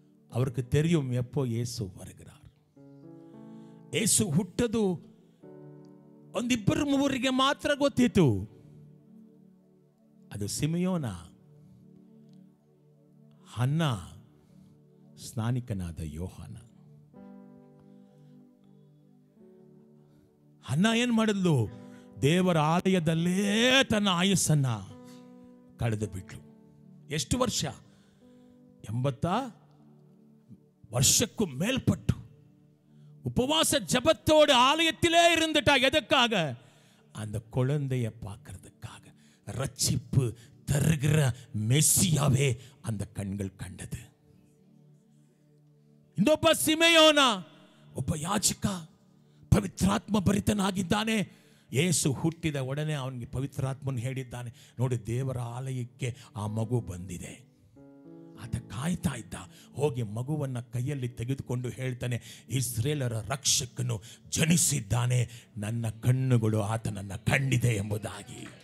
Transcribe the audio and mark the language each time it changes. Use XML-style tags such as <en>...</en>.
<ta>அவருக்கு தெரியும் எப்போ இயேசு வருகிறார்.</ta> <kn>ಯೇಸು ಹುಟ್ಟದು ಒಂದಿಬ್ಬರು ಮೂವರಿಗೆ ಮಾತ್ರ ಗೊತ್ತಿತ್ತು. ಅದು ಸಿಮೆಯೋನ, ಹನ್ನ, ಸ್ನಾನಿಕನಾದ ಯೋಹಾನ. ಹನ್ನ ಏನ್ ಮಾಡಿದ್ಲು? ದೇವರ ಆಲಯದಲ್ಲೇ ತನ್ನ ಆಯಸ್ಸನ್ನ ಕಳೆದು ಬಿಟ್ಲು. ಎಷ್ಟು ವರ್ಷ?</kn> <ta>80 வருஷக்கும் மேல்பட்டு உபவாச ஜபத்தோடு ஆலயத்திலே இருந்துட்டா. எதற்காக? அந்த குழந்தையை பார்க்கறதுக்காக. ரட்சிப்பு தருகிற மெஸ்ஸியாவே அந்த கண்கள் கண்டது.</ta> <kn>ಇನ್ನೊಬ್ಬ ಸಿಮೆಯೋನ, ಒಬ್ಬ ಯಾಜಕ, ಪವಿತ್ರಾತ್ಮ ಭರಿತನಾಗಿದ್ದಾನೆ. ಯೇಸು ಹುಟ್ಟಿದ ಒಡನೆ ಅವನಿಗೆ ಪವಿತ್ರಾತ್ಮನು ಹೇಳಿದ್ದಾನೆ, ನೋಡಿ ದೇವರ ಆಲಯಕ್ಕೆ ಆ ಮಗು ಬಂದಿದೆ. ಆತ ಕಾಯ್ತಾ ಇದ್ದ. ಹೋಗಿ ಮಗುವನ್ನ ಕೈಯಲ್ಲಿ ತೆಗೆದುಕೊಂಡು ಹೇಳ್ತಾನೆ, ಇಸ್ರೇಲರ ರಕ್ಷಕನು ಜನಿಸಿದ್ದಾನೆ, ನನ್ನ ಕಣ್ಣುಗಳು ಆತನನ್ನ ಕಂಡಿದೆ ಎಂಬುದಾಗಿ.</kn>